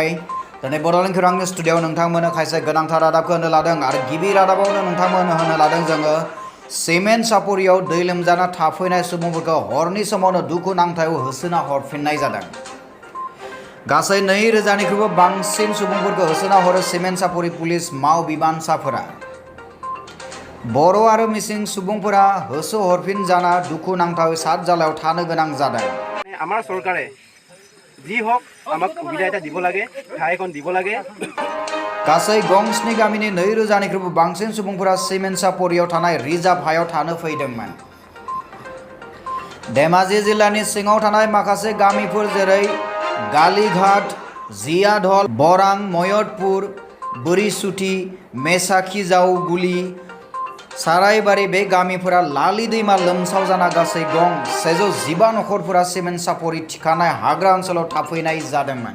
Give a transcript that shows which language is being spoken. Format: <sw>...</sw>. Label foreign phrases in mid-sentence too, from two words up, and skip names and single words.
<brx>दिनै बड'लेण्ड खौरांनि स्टुडिय'आव नोंथांमोननो खायसे गोनांथार रादाबखौ होनो लादों आरो गिबि रादाबावनो नोंथांमोननो होनो लादों जोङो सिमेन्ट सापरियाव दै लोमजाना थाफैनाय सुबुंफोरखौ हरनि समावनो दुखुनांथायाव होसोना हरफिननाय जादों। गासै 2000निख्रुइबो बांसिन सुबुंफोरखौ होसोना हरो सिमेन्ट सापरि पुलिस मावबिबानसाफोरा। बर' आरो मिसिं सुबुंफोरा होसो हरफिन जाना दुखुनांथाव सातजालायाव थानो गोनां जादों।</brx> <as>আমাৰ চৰকাৰে যি হওক আমাক সুবিধা এটা দিব লাগে, ঠাই এখন দিব লাগে।</as> <brx>गासै गंस्नि गामिनि 2000निख्रुइबो बांसिन सुबुंफोरा सिमेन्ट सापरियाव थानाय रिजार्भ हायाव थानो फैदोंमोन। धेमाजि जिल्लानि सिङाव थानाय माखासे गामिफोर जेरै गालिघाट, जियाधल, बरां, मयदपुर, बोरिसुथि, मेसाखिजावगुलि, सारायबारि बे गामिफोरा लालि दैमा लोमसाव जाना गासै गं 115 नखरफोरा सिमेन्ट सापरि थिखानाय हाग्रा ओनसोलाव थाफैनाय जादोंमोन।</brx>